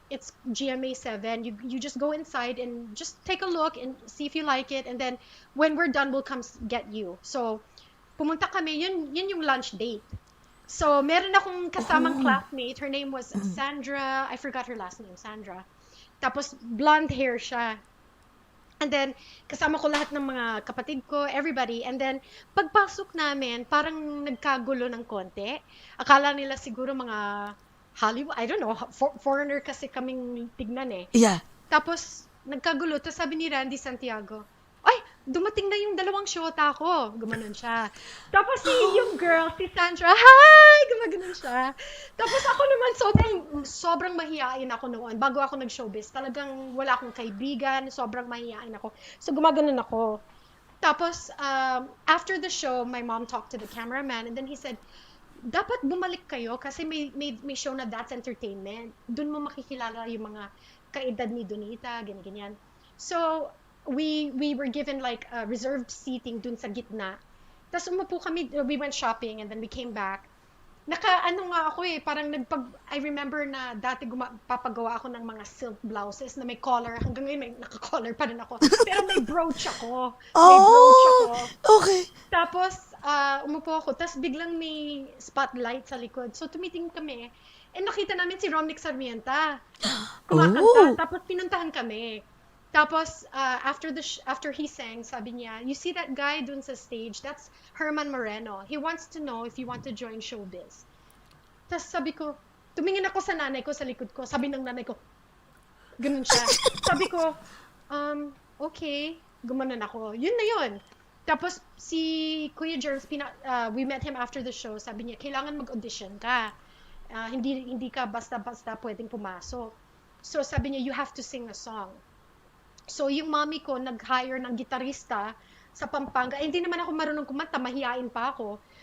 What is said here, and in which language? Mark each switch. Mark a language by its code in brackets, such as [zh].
[en] It's GMA 7. You just go inside and just take a look and see if you like it. And then, when we're done, we'll come get you. [tl] So, pumunta kami. Yun yung lunch date. So, meron akong kasamang classmate. [en] Her name was Sandra. I forgot her last name, Sandra. [tl] Tapos, blonde hair siya. And then, kasama ko lahat ng mga kapatid ko, everybody. And then, pagpasok namin, parang nagkagulo ng konti. Akala nila siguro mga Hollywood, [en] I don't know, [tl] foreigner kasi kaming tignan eh. [en] Yeah. [tl] Tapos, nagkagulo. Tapos sabi ni Randy Santiago, ay, dumating na yung dalawang shota ko. Gumanon siya. Tapos yung girl, si Sandra, hi! Gumaganon siya. Tapos ako naman, sobrang mahihain ako noon. Bago ako nag-showbiz, talagang wala akong kaibigan, sobrang mahihain ako. So, gumaganon ako. [en] Tapos, after the show, my mom talked to the cameraman and then he said, [tl] dapat bumalik kayo kasi may show na [en] That's Entertainment. [tl] Doon mo makikilala yung mga kaedad ni Donita, ganyan. [en] So, we were given like reserved seating [tl] dun sa gitna. Tapos umupo kami, [en] we went shopping and then we came back. [tl] Ano nga ako parang I remember na dati papagawa ako ng mga silk blouses na may collar. Hanggang ngayon may naka-collar pa rin ako. Pero may brooch ako. [en] Okay. [tl] Tapos, umupo ako. Tapos biglang may spotlight sa likod. So, tumitingin kami. And nakita namin si Romnick Sarmienta. Kumakanta. Tapos pinuntahan kami. Tapos, [en] after he sang, [tl] sabi niya, [en] you see that guy [tl] dun sa stage? [en] That's Herman Moreno. He wants to know if you want to join showbiz. [tl] Tapos sabi ko, tumingin ako sa nanay ko, sa likod ko. Sabi ng nanay ko, ganun siya. Sabi ko, okay, gumanon ako. Yun na yun. [en] Tapos, si Kuya Jerms, we met him after the show. [tl] Sabi niya, kailangan mag-audition ka. Hindi ka basta-basta pwedeng pumasok. [en] So, [tl] sabi niya, [en] you have to sing a song. [tl] So, yung mommy ko, nag-hire ng gitarista sa Pampanga. Hindi naman ako marunong kumanta, mahihain pa ako.